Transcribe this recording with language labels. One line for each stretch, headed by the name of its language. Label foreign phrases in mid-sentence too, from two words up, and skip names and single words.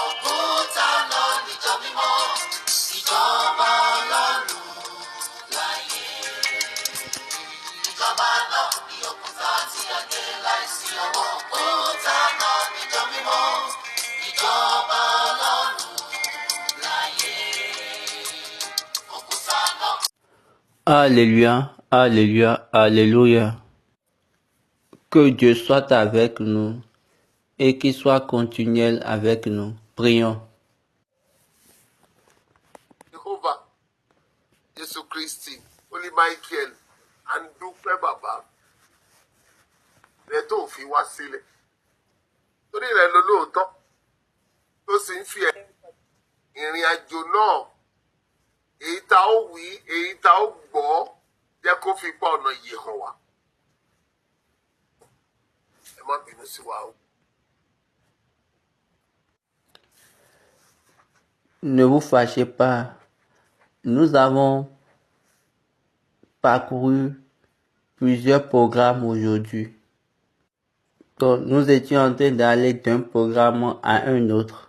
Yoruba: Òkúta náà níjọ mímọ́. Ìjọba Ọlọ́run láyé. Ìjọba náà ni òkúta tí a gbé láìsí ọwọ́. Òkúta náà níjọ mímọ́. Ìjọba Ọlọ́run láyé. Òkúta náà.
French: Alléluia, alléluia, alléluia. Que Dieu soit avec nous et qu'il soit continuel avec nous. Prions.
Yoruba: Jehovah, Jésù Kristi, Holy Michael, à ń dúpẹ́ bàbá rẹ tó fi wá sílẹ̀. Torí rẹ̀ ló lóòótọ́ tó sì ń fi ìrìn àjò náà èyí tá ó wí, èyí tá ó gbọ́ jẹ́ kó fi pa ọ̀nà yìí hàn wá. Ẹ má bínú sí wa o.
French: Ne vous fâchez pas. Nous avons parcouru plusieurs programmes aujourd'hui. Donc, nous étions en train d'aller d'un programme à un autre.